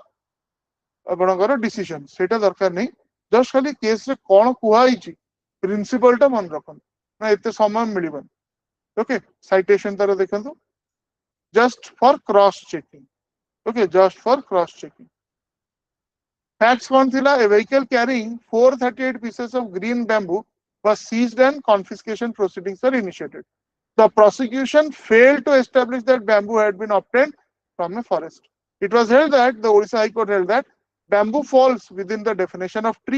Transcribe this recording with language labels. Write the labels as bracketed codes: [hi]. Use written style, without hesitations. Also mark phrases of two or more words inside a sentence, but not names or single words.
[or] ଆପଣଙ୍କର decision ସେଇଟା ଦରକାର ନାହିଁ ଜଷ୍ଟ ଖାଲି କେସ୍ ରେ କଣ କୁହା ହେଇଛି ପ୍ରିନ୍ସିପଲ ଟା ମନେ ରଖନ୍ତୁ ନା ଏତେ ସମୟ ମିଳିବନି [en] okay citation [or] ତାର ଦେଖନ୍ତୁ [en] just for cross checking okay just for cross checking facts [or] କଣ ଥିଲା [en] a vehicle carrying 438 pieces of green bamboo was seized and confiscation proceedings were initiated. The prosecution failed to establish that bamboo had been obtained from a forest. It was held that the Odisha High Court held that bamboo falls within the definition of tree.